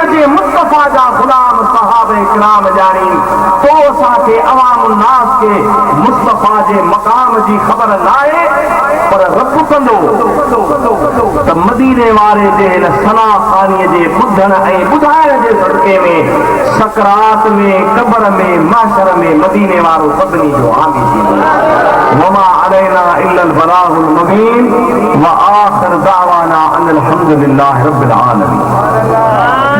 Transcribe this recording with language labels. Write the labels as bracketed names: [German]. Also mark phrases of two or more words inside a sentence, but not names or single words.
[Sindhi] जे मुस्तफ़ा जा गुलाम सहाबे किराम ॼाणी, तो असांखे अवाम नास खे मुस्तफ़ा जे मक़ाम जी ख़बर न आहे, पर रब कंदो त मदीने वारे जे हिन सना ख़ानीअ जे ॿुधण ऐं ॿुधाइण जे सदके में सकरात में, क़ब्र में, महशर में मदीने वारो सभिनी जो हामी थींदो। [Arabic] وما علينا إلا البلاغ المبين وآخر دعوانا أن الحمد لله رب العالمين.